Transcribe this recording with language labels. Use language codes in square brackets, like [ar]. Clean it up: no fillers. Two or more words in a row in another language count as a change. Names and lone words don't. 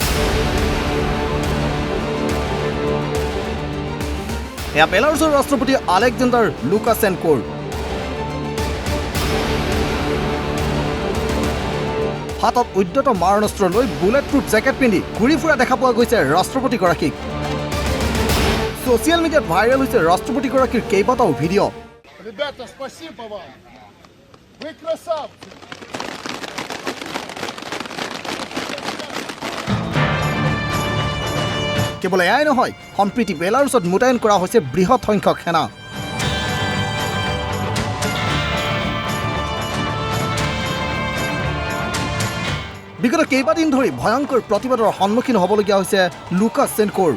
[as] এয়া বেলাৰুছৰ ৰাষ্ট্ৰপতি আলেকজেণ্ডাৰ লুকাছেনকৰ। হাতত উদ্যত মাৰণাস্ত্ৰ লৈ বুলেট প্ৰুফ জেকেট পিন্ধি ঘূৰি ফুৰা দেখা পোৱা গৈছে ৰাষ্ট্ৰপতিগৰাকীক। ছ'চিয়েল মিডিয়াত ভাইৰেল হৈছে ৰাষ্ট্ৰপতিগৰাকীৰ কেইবাটাও ভিডিঅ'। [ru] Ребята, спасибо вам! Вы красавцы! [as] কেৱল এয়াই নহয়, সম্প্ৰীতি বেলাৰুছত মোতায়েন কৰা হৈছে বৃহৎ সংখ্যক সেনা। বিগত কেইবাদিন ধৰি ভয়ংকৰ প্ৰতিবাদৰ সন্মুখীন হ'বলগীয়া হৈছে লুকাছেনকৰ।